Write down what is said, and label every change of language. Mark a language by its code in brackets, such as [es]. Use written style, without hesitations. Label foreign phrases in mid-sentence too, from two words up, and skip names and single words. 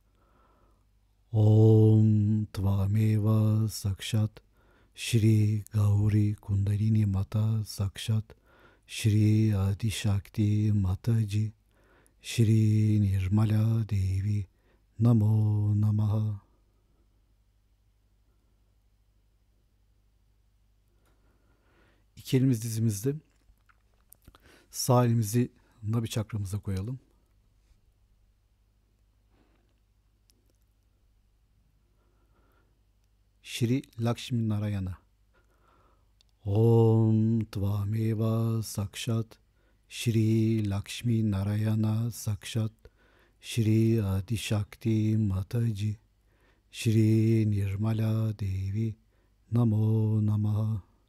[sa] ओं त्वमेव साक्षात् श्री गौरी कुण्डलिनी माता साक्षात् श्री आदिशक्ति माताजी श्री निर्मला देवी नमो नमः. [tr] İki elimiz dizimizde. Sağ elimizi Nabi çakramıza koyalım. Shri Lakshmi Narayana. [sa] ओं त्वमेव साक्षात् श्री लक्ष्मी नारायण साक्षात् श्री आदिशक्ति माताजी श्री निर्मला देवी नमो नमः.